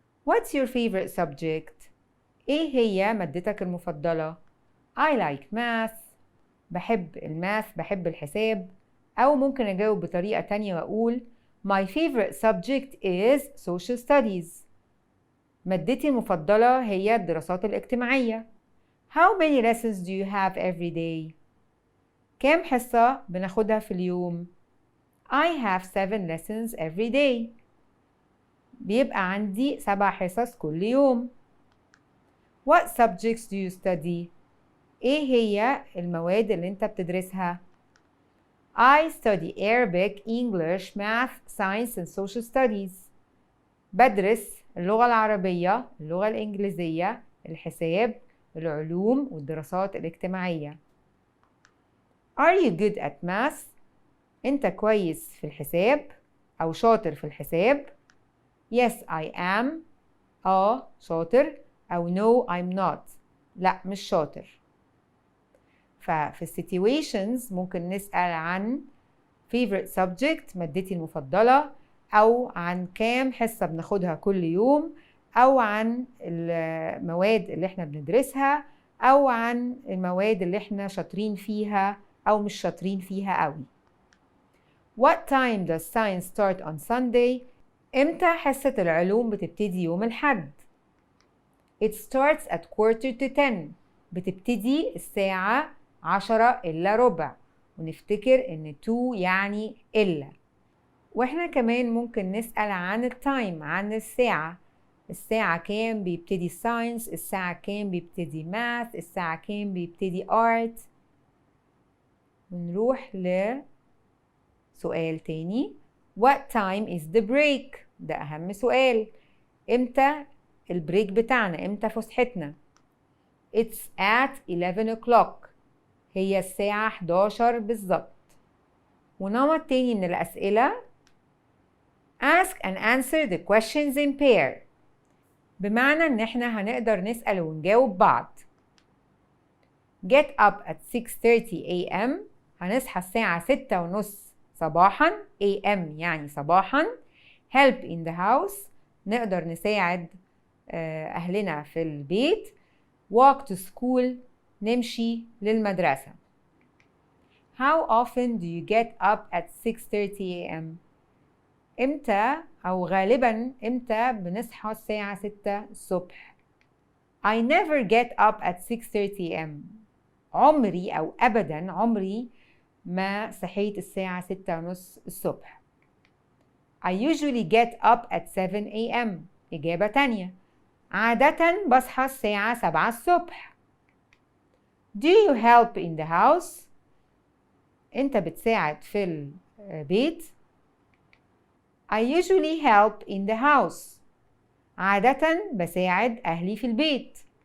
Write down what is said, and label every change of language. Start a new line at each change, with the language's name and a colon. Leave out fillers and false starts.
English: What's your favorite subject?
Arabic: إيه هي مادتك المفضلة؟
English: I like math.
Arabic: بحب الماث، بحب الحساب. أو ممكن أجاوب بطريقة تانية وأقول
English: My favorite subject is social studies.
Arabic: مادتي المفضلة هي الدراسات الاجتماعية.
English: How many lessons do you have every day?
Arabic: كام حصة بناخدها في اليوم؟
English: I have 7 lessons every day.
Arabic: بيبقى عندي 7 حصص كل يوم.
English: What subjects do you study?
Arabic: إيه هي المواد اللي أنت بتدرسها؟
English: I study Arabic, English, Math, Science and Social Studies.
Arabic: بدرس اللغة العربية، اللغة الإنجليزية، الحساب، العلوم والدراسات الاجتماعية.
English: Are you good at math?
Arabic: أنت كويس في الحساب أو شاطر في الحساب؟
English: Yes, I am.
Arabic: شاطر. أو
English: no, I'm not.
Arabic: لا، مش شاطر. ففي situations ممكن نسأل عن favorite subject، مادتي المفضلة، أو عن كام حصة بناخدها كل يوم، أو عن المواد اللي احنا بندرسها، أو عن المواد اللي احنا شاطرين فيها أو مش شاطرين فيها قوي.
English: What time does science start on Sunday?
Arabic: إمتى حصة العلوم بتبتدي يوم الأحد؟
English: It starts at 9:45.
Arabic: بتبتدي الساعة 10:45. ونفتكر إن 2 يعني إلا. وإحنا كمان ممكن نسأل عن التايم، عن الساعة. الساعة كام بيبتدي ساينس؟ الساعة كام بيبتدي ماث؟ الساعة كام بيبتدي آرت؟ ونروح لسؤال تاني.
English: What time is the break?
Arabic: ده أهم سؤال. إمتى البريك بتاعنا؟ إمتى فسحتنا؟
English: It's at 11 o'clock.
Arabic: هي الساعة 11 بالظبط. ونمط تاني من الأسئلة.
English: Ask and answer the questions in pair.
Arabic: بمعنى إن إحنا هنقدر نسأل ونجاوب بعض.
English: Get up at 6:30 a.m.
Arabic: هنصحى الساعة 6:30 صباحا.
English: a.m.
Arabic: يعني صباحا.
English: Help in the house.
Arabic: نقدر نساعد أهلنا في البيت.
English: Walk to school.
Arabic: نمشي للمدرسة.
English: How often do you get up at 6:30 a.m.?
Arabic: إمتى أو غالباً إمتى بنصحى الساعة 6 الصبح؟
English: I never get up at 6:30 a.m.
Arabic: عمري أو أبداً عمري ما صحيت الساعة 6:30 الصبح.
English: I usually get up at 7 a.m.
Arabic: إجابة تانية. عادة بصحى الساعة 7 الصبح.
English: Do you help in the house?
Arabic: أنت بتساعد في البيت؟
English: I usually help in the house.
Arabic: عادة بساعد أهلي في البيت.